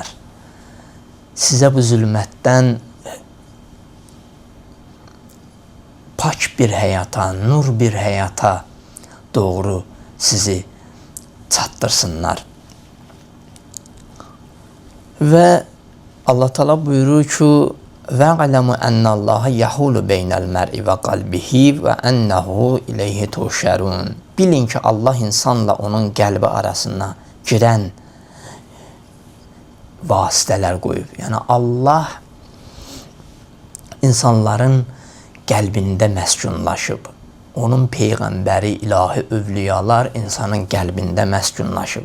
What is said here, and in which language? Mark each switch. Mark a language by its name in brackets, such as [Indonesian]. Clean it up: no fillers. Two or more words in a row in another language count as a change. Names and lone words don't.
[Azerbaijani] Sizə bu zülmətdən pak bir həyata, nur bir həyata doğru sizi çatdırsınlar. Və Allah Teala buyurur ki, [Arabic] وَعَلَمُ أَنَّ اللّٰهَ يَحُولُ بَيْنَ الْمَرْءِ وَقَلْبِهِ وَأَنَّهُ إِلَيْهِ تُحْشَرُونَ. [Azerbaijani] Bilin ki, Allah insanla onun qəlbi arasına girən vasitələr qoyub. Yəni Allah insanların qəlbində məskunlaşıb. Onun Peyğəmbəri, ilahi övliyalar insanın qəlbində məskunlaşıb.